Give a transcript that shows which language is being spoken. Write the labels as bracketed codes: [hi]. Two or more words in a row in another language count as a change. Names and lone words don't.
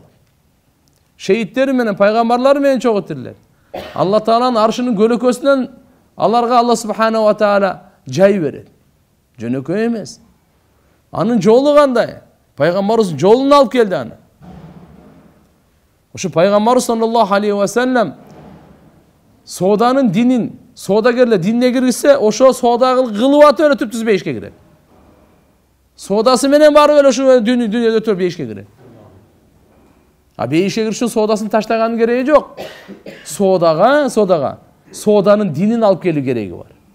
[ky] Шейиттери менен пайгамбарлар менен чогуу тирилет. Алла тааланын аршынын көлөкөсүнөн аларга Алла [ar] سبحانه وتعالى [ky] жай берет. Жөнөкөй эмес. Анын жолу кандай? Пайгамбарыбыз жолун алып келди аны. Ошо пайгамбарыбыз [ar] صلى الله عليه وسلم [ky] сооданын динин, соодагерлер динине киргизсе, ошо соода кылып атып эле түптүз бейишке кирет. Соодасы менен барып эле ошо дүйнөдө өтүп бейишке кирет. Бейишке кириш үчүн соодасын таштаганын кереги жок. Сооданын динин алып келүү кереги бар.